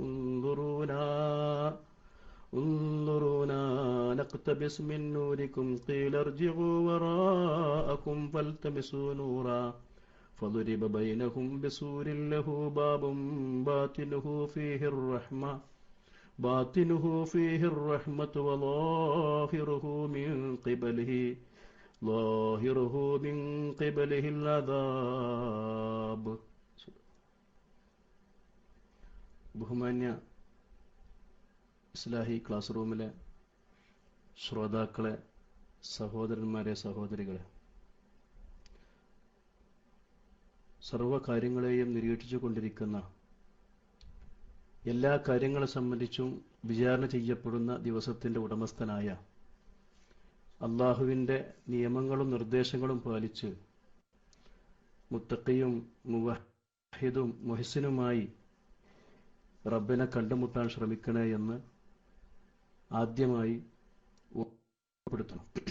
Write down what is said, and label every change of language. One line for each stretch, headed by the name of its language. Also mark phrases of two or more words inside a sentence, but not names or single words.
Arabic: انظرونا نقتبس من نوركم قيل ارجعوا وراءكم فالتمسوا نورا فضرب بينهم بسور له باب باطنه فيه الرحمة وظاهره من قبله العذاب.
Malayalam: ബഹുമാന്യ ഇസ്ലാഹി ക്ലാസ് റൂമിലെ ശ്രോതാക്കളെ, സഹോദരന്മാരെ, സഹോദരികളെ, സർവകാര്യങ്ങളെയും നിരീക്ഷിച്ചു കൊണ്ടിരിക്കുന്ന, എല്ലാ കാര്യങ്ങളെ സംബന്ധിച്ചും വിചാരണ ചെയ്യപ്പെടുന്ന ദിവസത്തിന്റെ ഉടമസ്ഥനായ അള്ളാഹുവിൻ്റെ നിയമങ്ങളും നിർദ്ദേശങ്ങളും പാലിച്ച് മുത്തഖിയും മുവഹിദും മുഹ്സിനുമായി റബ്ബിനെ കണ്ടുമുട്ടാൻ ശ്രമിക്കണേ എന്ന് ആദ്യമായി ഓർമ്മപ്പെടുത്തണം.